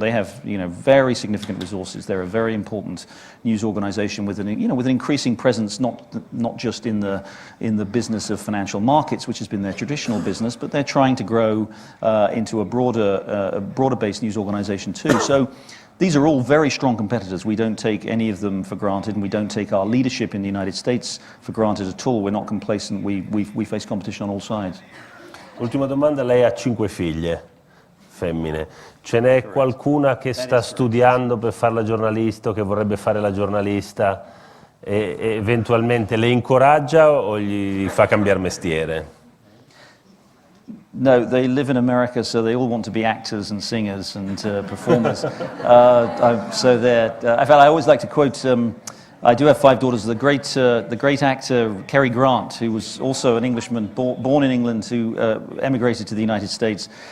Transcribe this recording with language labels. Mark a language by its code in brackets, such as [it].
[en] They have very significant resources. They're a very important news organization with an increasing presence, not just in the business of financial markets, which has been their traditional business, but they're trying to grow into a broader-based news organization too. So these are all very strong competitors. We don't take any of them for granted, and we don't take our leadership in the United States for granted at all. We're not complacent. We face competition on all sides. [it] Ultima domanda, lei ha 5 figlie. femmine. Ce n'è qualcuna che sta studiando per fare la giornalista o che vorrebbe fare la giornalista e eventualmente le incoraggia o gli fa cambiare mestiere? [en] No, they live in America, so they all want to be actors and singers and performers. So they're. In fact, I always like to quote. I do have 5 daughters. The great actor Cary Grant, who was also an Englishman born in England, who emigrated to the United States.